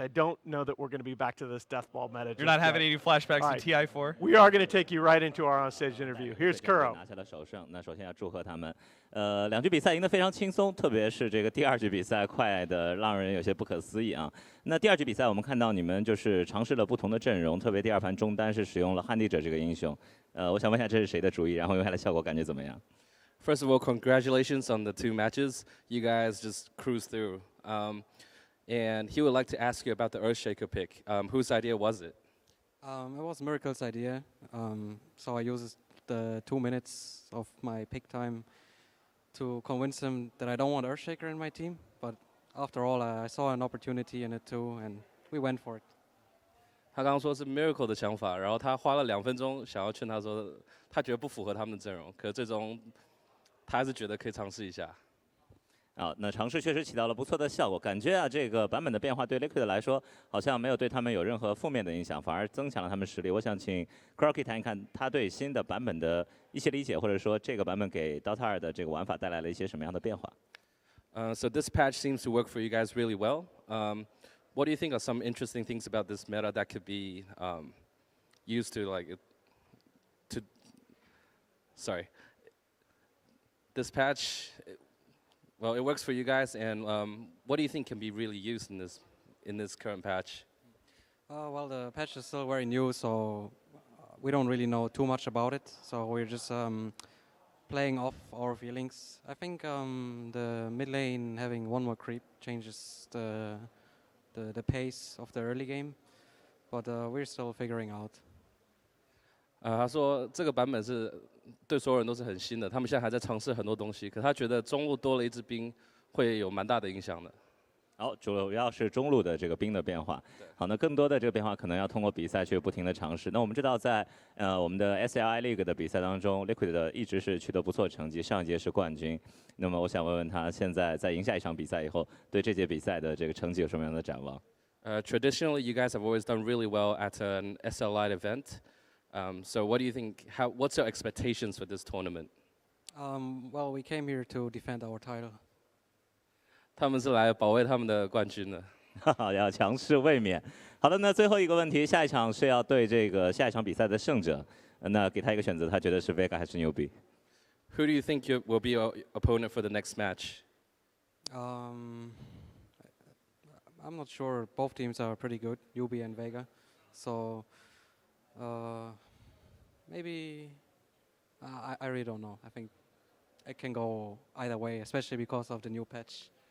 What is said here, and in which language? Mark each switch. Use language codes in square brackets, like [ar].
[en] I don't know that we're going to be back to this death ball meta. You're not having any flashbacks All to TI4? We are going to take you right into our on-stage interview. Here's Kuro. [zh] 拿下了首胜，那首先要祝贺他们。2局比赛赢得非常轻松，特别是这个第2局比赛快的让人有些不可思议啊。那第2局比赛我们看到你们就是尝试了不同的阵容，特别第2盘中单是使用了旱地者这个英雄。我想问一下这是谁的主意，然后用下来效果感觉怎么样？ [en] First of all, congratulations on the 2 matches. You guys just cruised through. And he would like to ask you about the Earthshaker pick. Whose idea was it? It was Miracle's idea. So I used the 2 minutes of my pick time to convince him that I don't want Earthshaker in my team. But after all, I saw an opportunity in it too, and we went for it. [zh] 他刚刚说是 Miracle 的想法，然后他花了2分钟想要劝他说，他觉得不符合他们的阵容，可是最终他还是觉得可以尝试一下。那尝试确实起到了不错的效果，感觉这个版本的变化对 Liquid 来说好像没有对他们有任何负面的影响，反而增强了他们实力。我想请 Crocky 谈一看他对新的版本的一些理解，或者说这个版本给 Dota 2的这个玩法带来了一些什么样的变化。 [en] So this patch seems to work for you guys really well. What do you think are some interesting things about this meta that could be used to sorry. This patch, well, it works for you guys, and what do you think can be really used in this current patch? Well, the patch is still very new, so we don't really know too much about it. So we're just playing off our feelings. I think the mid lane having 1 more creep changes the pace of the early game, but we're still figuring out. [zh] 他说这个版本是对所有人都是很新的，他们现在还在尝试很多东西，可他觉得中路多了一支兵会有蛮大的影响的。好，主要是中路的这个兵的变化。好，那更多的这个变化可能要通过比赛去不停的尝试。那我们知道在我们的 SLI League 的比赛当中 ，Liquid 的一直是取得不错成绩，上一届是冠军。那么我想问问他，现在在赢下一场比赛以后，对这届比赛的这个成绩有什么样的展望 [en] ？Traditionally, you guys have always done really well at an SLI event. So what do you think? What's your expectations for this tournament? Well, we came here to defend our title. [zh] 他们是来保卫他们的冠军的。要强势卫冕。好的，那最后一个问题，下一场是要对这个下一场比赛的胜者，那给他一个选择，他觉得是 Vega 还是牛逼 [en] ？Who do you think will be your opponent for the next match? I'm not sure. Both teams are pretty good, UB and Vega. So maybe I really don't know. I think it can go either way, especially because of the new patch.